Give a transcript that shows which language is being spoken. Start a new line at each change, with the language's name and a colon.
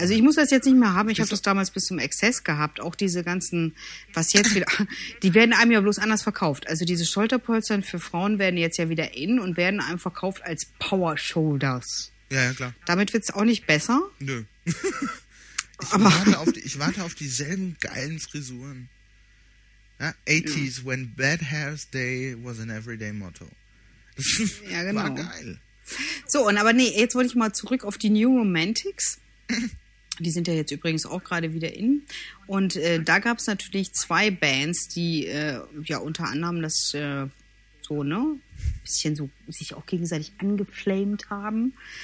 German: Also ich muss das jetzt nicht mehr haben. Ich habe das damals bis zum Exzess gehabt. Auch diese ganzen, was jetzt wieder, die werden einem ja bloß anders verkauft. Also diese Schulterpolstern für Frauen werden jetzt ja wieder in und werden einem verkauft als Power Shoulders. Ja, ja, klar. Damit wird es auch nicht besser. Nö. Ich warte auf dieselben geilen Frisuren.
English: Ja, 80s, ja. When Bad Hair's Day was an Everyday Motto.
German: Das ja, genau. War geil. So, und aber nee, jetzt wollte ich mal zurück auf die New Romantics. Die sind ja jetzt übrigens auch gerade wieder in. Und da gab es natürlich zwei Bands, die ja unter anderem das so, ne, bisschen so sich auch gegenseitig angeflamed haben.